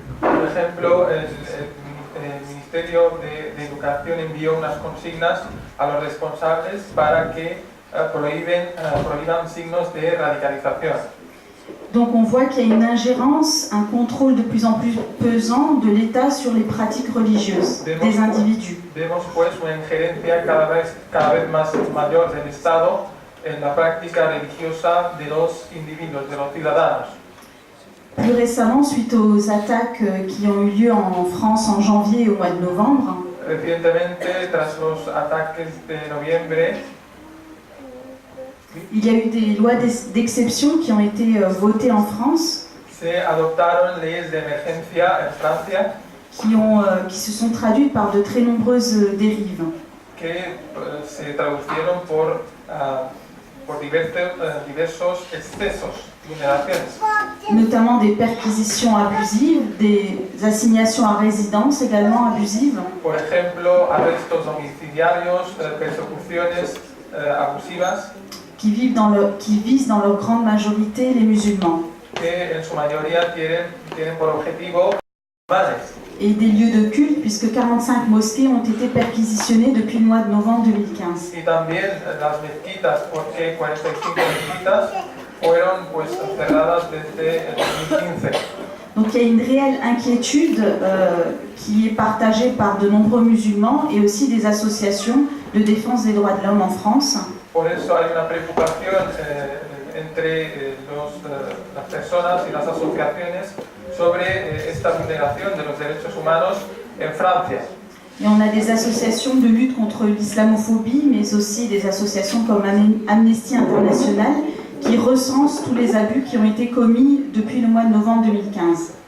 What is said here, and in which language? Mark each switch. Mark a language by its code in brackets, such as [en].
[es] Por ejemplo, el Ministerio de Educación envió unas consignas a los responsables para que prohíban signos de radicalización. [fr] Donc on voit qu'il y a une ingérence, un contrôle de plus en plus pesant de l'État sur les pratiques religieuses des individus. [es] Vemos pues una injerencia cada vez más mayor del Estado en la práctica religiosa de los individuos, de los ciudadanos. [fr] Plus récemment, suite aux attaques qui ont eu lieu en France en janvier et au mois de novembre, [es] Recientemente, tras los ataques de noviembre, [fr] il y a eu des lois d'exception qui ont été votées en France, [es] se adoptaron leyes de emergencia en Francia [fr] qui se sont traduites par de très nombreuses dérives. [es] que se traducieron por diversos excesos, vulneraciones. [fr] Notamment des perquisitions abusives, des assignations à résidence également abusives, [es] Por ejemplo, arrestos domiciliarios, persecuciones abusivas [fr] qui visent dans leur grande majorité les musulmans, [es] que en su mayoría tienen por objetivo musulmanes. [fr] et des lieux de culte, puisque 45 mosquées ont été perquisitionnées depuis le mois de novembre 2015. [es] Y también las mezquitas, porque 45 mezquitas fueron pues cerradas desde el 2015. [fr] Donc il y a une réelle inquiétude qui est partagée par de nombreux musulmans et aussi des associations de défense des droits de l'homme en France. [es] Por eso hay una preocupación entre las personas y las asociaciones sobre esta vulneración de los derechos humanos en Francia. [fr] Et on a des associations de lutte contre l'islamophobie, mais aussi des associations comme Amnesty International qui recensent tous les abus qui ont été commis depuis le mois de novembre 2015.